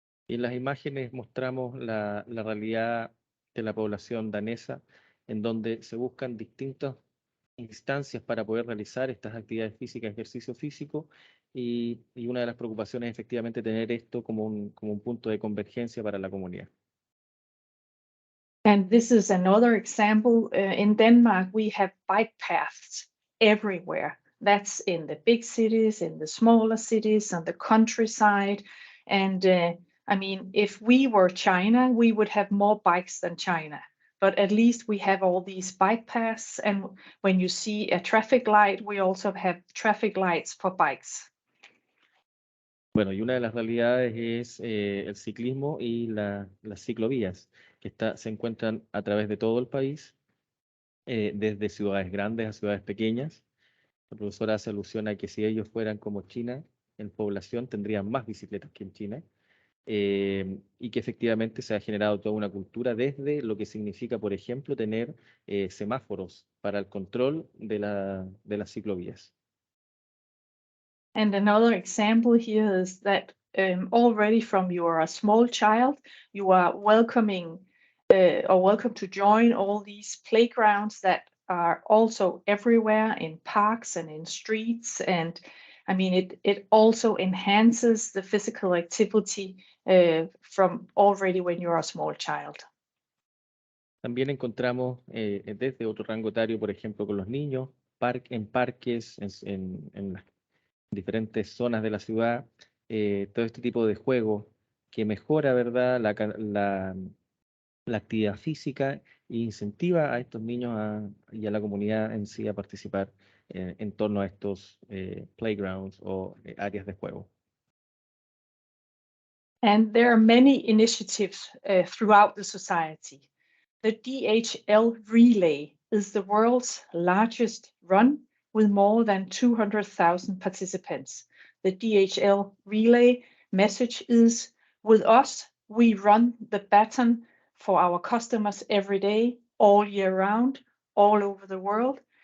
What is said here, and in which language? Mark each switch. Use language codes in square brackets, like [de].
[es] Y en las imágenes mostramos la realidad de la población danesa, en donde se buscan distintas instancias para poder realizar estas actividades físicas, ejercicio físico, y una de las preocupaciones es efectivamente tener esto como un punto de convergencia para la comunidad. [en] And this is another example. In Denmark, we have bike paths everywhere. That's in the big cities, in the smaller cities, on the countryside. And I mean, if we were China, we would have more bikes than China. But at least we have all these bike paths. And when you see a traffic light, we also have traffic lights for bikes. [es] Bueno, y una de las realidades es el ciclismo y las ciclovías, que se encuentran a través de todo el país, desde ciudades grandes a ciudades pequeñas. La profesora hace alusión a que si ellos fueran como China, en población tendrían más bicicletas que en China, y que efectivamente se ha generado toda una cultura desde lo que significa, por ejemplo, tener semáforos para el control de las ciclovías. [en] And another example here is that already from you are a small child, you are welcoming or welcome to join all these playgrounds that are also everywhere in parks and in streets. And I mean, it also enhances the physical activity from already when you're a small child. [es] También encontramos desde otro rango etario, por ejemplo, con los niños, en parques, en las diferentes zonas de la ciudad, todo este tipo de juego que mejora, ¿verdad?, la actividad física e incentiva a estos niños y a la comunidad en sí a participar en torno a estos playgrounds o áreas de juego. [en] And there are many initiatives throughout the society. The DHL Relay is the world's largest run with more than 200,000 participants. The DHL Relay message is, with us, we run the baton for our customers every day, all year round, all over the world.